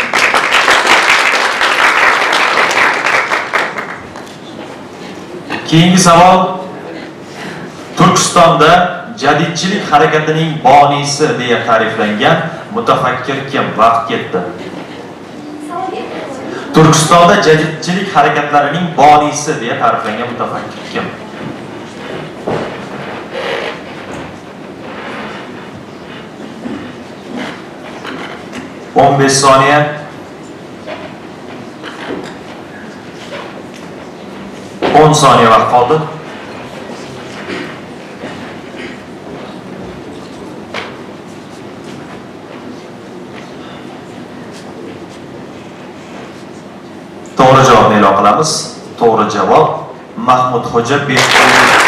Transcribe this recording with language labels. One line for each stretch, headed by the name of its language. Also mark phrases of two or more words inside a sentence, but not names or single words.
Uzbek: Keyingi savol. Turkistonda jadidchilik harakatining bonisi deya ta'riflangan mutafakkir kim? Vaqt ketdi. Turkistonda jadidchilik harakatlarining bonisi deya ta'riflangan mutafakkir kim? On 15 saniye. On saniye vaqt qoldi. To'g'ri javobni e'lon qilamiz. To'g'ri javob Mahmudxo'ja Bekqulov.